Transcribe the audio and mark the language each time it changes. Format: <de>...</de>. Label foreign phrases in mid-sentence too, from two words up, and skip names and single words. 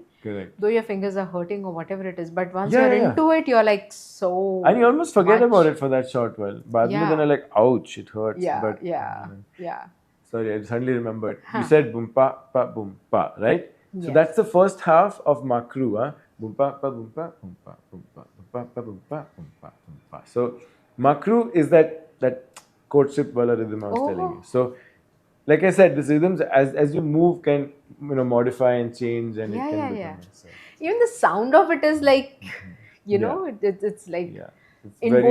<en>Correct. Though your fingers are hurting or whatever it is, but once Yeah, you're yeah. into it, you're like so And you almost forget much. about it for that short while. But then Yeah. you're like, ouch, it hurts. Yeah, But yeah. sorry, I suddenly remembered. You Huh. said boom pa, right? So Yes. that's the first half of Makru, huh? Boom pa boom pa boom pa boom pa boom pa boom pa boom pa boom pa. So Makru is that courtship wala rhythm I was telling you. Oh, So like I said, these rhythms as you move can modify and change and it can yeah. become so, Even the sound of it is like, yeah. it's like Yeah. It's very</en>